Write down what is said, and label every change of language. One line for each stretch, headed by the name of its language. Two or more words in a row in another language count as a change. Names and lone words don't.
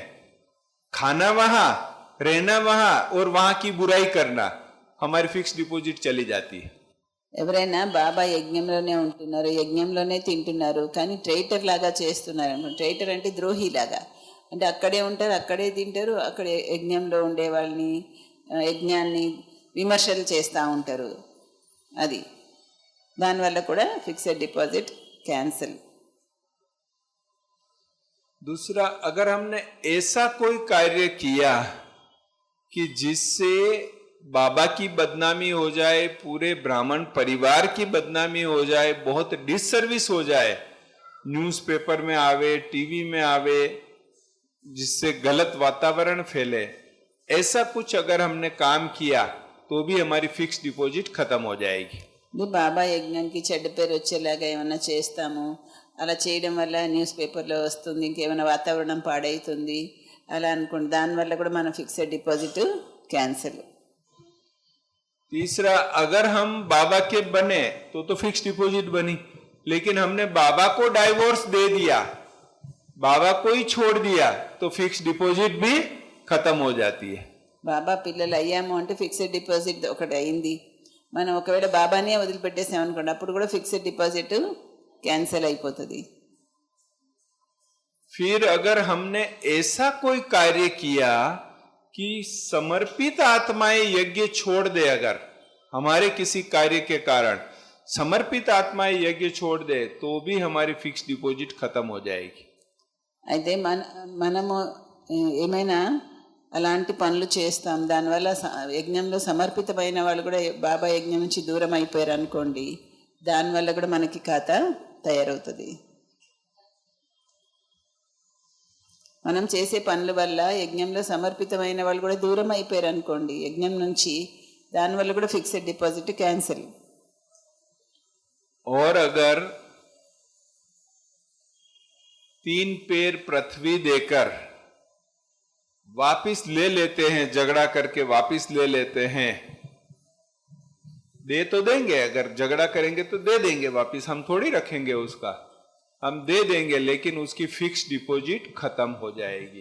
Hindi: खाना वहां, रहना वहां और वहां की बुराई करना, हमारी
English: fix deposit
Hindi: चली जाती है।
Telugu: ఎవరైనా బాబా యజ్ఞంలోనే ఉంటున్నారు, యజ్ఞంలోనే తింటున్నారు, కానీ ట్రైటర్ లాగా చేస్తున్నారు. ట్రైటర్ అంటే ద్రోహిలాగా, అంటే అక్కడే ఉంటారు, అక్కడే తింటారు, అక్కడే యజ్ఞంలో ఉండే వాళ్ళని, యజ్ఞాన్ని విమర్శలు చేస్తూ ఉంటారు. అది దానివల్ల కూడా
English: fixed deposit cancel.
Hindi: दूसरा, अगर हमने ऐसा कोई कार्य किया कि जिससे बाबा की बदनामी हो जाए, पूरे ब्राह्मण परिवार की बदनामी हो जाए, बहुत डिससर्विस हो जाए, न्यूज़पेपर में आवे, टीवी में आवे, जिससे गलत वातावरण फैले, ऐसा कुछ अगर हमने काम किया तो भी हमारी
English: fix deposit
Hindi: खत्म हो जाएगी।
Telugu: బాబా యజ్ఞానికి చెడ్డ పేరు వచ్చేలాగా ఏమైనా చేస్తాము, అలా చేయడం వల్ల న్యూస్ పేపర్లో వస్తుంది, ఇంకేమైనా వాతావరణం పాడవుతుంది అలా అనుకోండి, దానివల్ల కూడా మన
English: fixed deposit cancel.
Hindi: तीसरा, अगर हम बाबा के बने तो
English: fix deposit
Hindi: बनी, लेकिन हमने बाबा को डाइवोर्स दे दिया, बाबा को ही छोड़ दिया, तो
English: fix deposit
Hindi: भी खत्म हो जाती है।
Telugu: బాబా పిల్లలు అయ్యాము అంటే
English: fixed deposit
Telugu: ఒకటి అయింది. మనం ఒకవేళ బాబానే వదిలిపెట్టేసాం అనుకోండి, అప్పుడు కూడా
English: fixed deposit cancel
Telugu: అయిపోతుంది.
Hindi: फिर अगर हमने ऐसा कोई कार्य किया कि समर्पित आत्माएं यज्ञ छोड़ दे, अगर हमारे किसी कार्य के कारण समर्पित आत्माएं यज्ञ छोड़ दे तो भी हमारी
English: fix deposit
Hindi: खत्म हो जाएगी.
Telugu: అయితే మనము ఏమైనా అలాంటి పనులు చేస్తాం, దానివల్ల యజ్ఞంలో సమర్పితమైన వాళ్ళు కూడా బాబా యజ్ఞం నుంచి దూరం అయిపోయారు అనుకోండి, దానివల్ల కూడా మనకి ఖాతా తయారవుతుంది. మనం చేసే పనుల వల్ల యజ్ఞంలో సమర్పితమైన వాళ్ళు కూడా దూరం అయిపోయారు అనుకోండి యజ్ఞం నుంచి, దానివల్ల కూడా
English: fixed deposit cancel.
Hindi: और अगर 3 पैर पृथ्वी देकर वापिस ले लेते हैं, झगड़ा करके वापिस ले लेते हैं, दे तो देंगे, अगर झगड़ा करेंगे तो दे देंगे वापिस, हम थोड़ी रखेंगे उसका, हम दे देंगे, लेकिन उसकी
English: fix deposit
Hindi: खत्म हो जाएगी.